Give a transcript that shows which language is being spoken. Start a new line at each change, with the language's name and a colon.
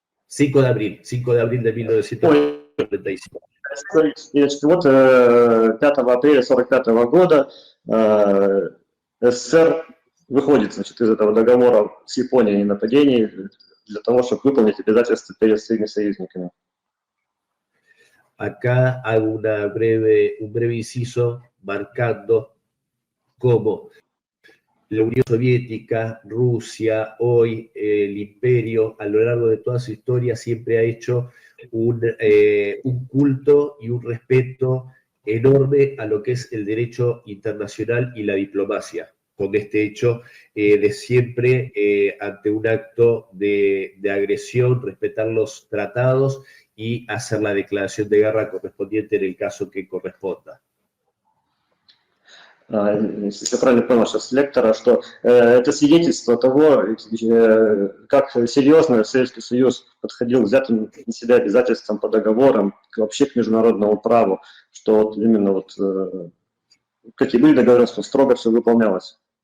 Spanish: 5 de abril de 1945.
Russian: И, значит, вот 5 апреля 1945 года СССР выходит, значит, из этого договора с Японией о нападении для того, чтобы выполнить обязательства перед своими союзниками.
Spanish: Acá hago un breve inciso marcando cómo la Unión Soviética, Rusia, hoy el imperio, a lo largo de toda su historia siempre ha hecho un culto y un respeto enorme a lo que es el derecho internacional y la diplomacia, con este hecho de siempre ante un acto de agresión, respetar los tratados y hacer la declaración de guerra correspondiente en el caso que corresponda.
Russian: Если я правильно понял сейчас лектора, что это свидетельство того, как серьезно Советский Союз подходил к взятым на себя обязательствам по договорам, вообще к международному праву, что вот именно вот какие были договоренности, строго все выполнялось.